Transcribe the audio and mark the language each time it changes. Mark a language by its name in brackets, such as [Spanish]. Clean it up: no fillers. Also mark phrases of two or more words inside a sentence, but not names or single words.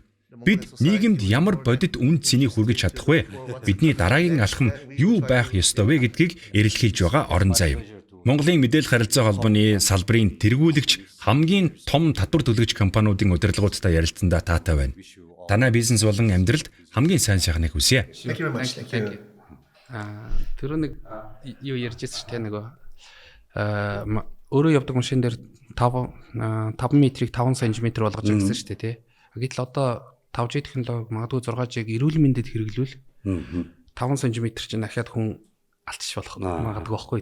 [Mongolian] Бид нийгэмд ямар бодит үн цэнийг хүргэж чадах вэ? Бидний дараагийн алхам юу байх ёстой вэ гэдгийг эрэлхийлж байгаа орон зай юм. Монголын мэдээлэл харилцаа холбооны салбарын тэргүүлэгч хамгийн том татвар төлөгч компаниудын удирдлагуудтай ярилцсандаа таатай байна. Танай бизнес болон амьдралд хамгийн сайн сайхныг хүсье. [English] Thank you very much. Thank you. [Mongolian] Тэр нэг юу ярьжсэн ч тэ нөгөө өөрөө явдаг машин дээр 5 метрийг 5 см болгож ирсэн шүү дээ тий. Гэтэл одоо 5G технологи магадгүй 6G-г эрүүл мэндэд хэрэглүүл 5 см чинь дахиад хүн алтчих болох магадгүй байхгүй.